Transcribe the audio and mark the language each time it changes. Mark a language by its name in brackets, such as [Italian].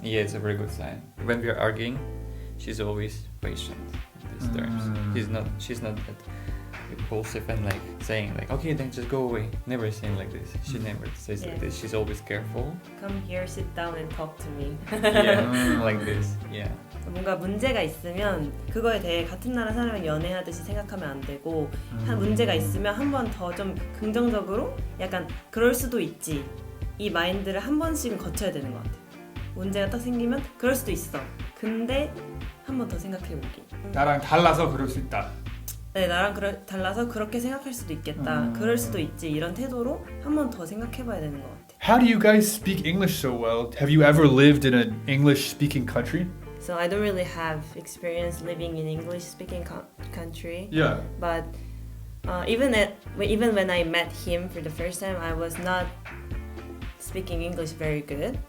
[English] Yeah, it's a very good sign. When we are arguing, she's always patient in these terms. She's not that impulsive and like saying like, okay, then just go away. Never saying like this. She never says like this. She's always careful. Come here, sit down and talk to me. Yeah, like this. Yeah. [Korean] 뭔가 문제가 있으면 그거에 대해 같은 나라 사람이 연애하듯이 생각하면 안 되고 한 문제가 있으면 한 번 더 좀 긍정적으로 약간 그럴 수도 있지 이 마인드를 한 번씩은 거쳐야 되는 것 같아요. 문제가 딱 생기면 그럴 수도 있어. 근데 한 번 더 생각해보기. 나랑 달라서 그럴 수 있다. 네, 나랑 달라서 그렇게 생각할 수도 있겠다. 그럴 수도 있지. 이런 태도로 한 번 더 생각해봐야 되는 것 같아요. [English] How do you guys speak English so well? Have you ever lived in an English-speaking country? So I don't really have experience living in English-speaking country. Yeah. But even when I met him for the first time, I was not speaking English very good.